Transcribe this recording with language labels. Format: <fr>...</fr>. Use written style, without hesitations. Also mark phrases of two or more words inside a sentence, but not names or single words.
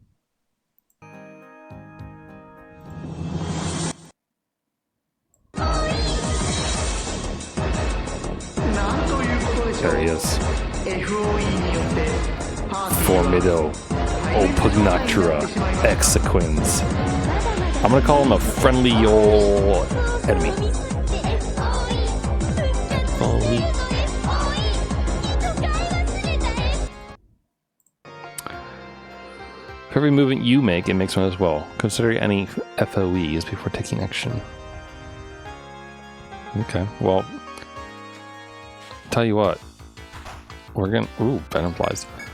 <en>There he is.</en> <la>Formido Opugnatura Exequens.</la> <en>I'm gonna call him a friendly old enemy. F.O.E. For every movement you make, it makes one as well. Consider any F.O.Es before taking action. Okay, well, tell you what, we're gonna, venom flies.</en>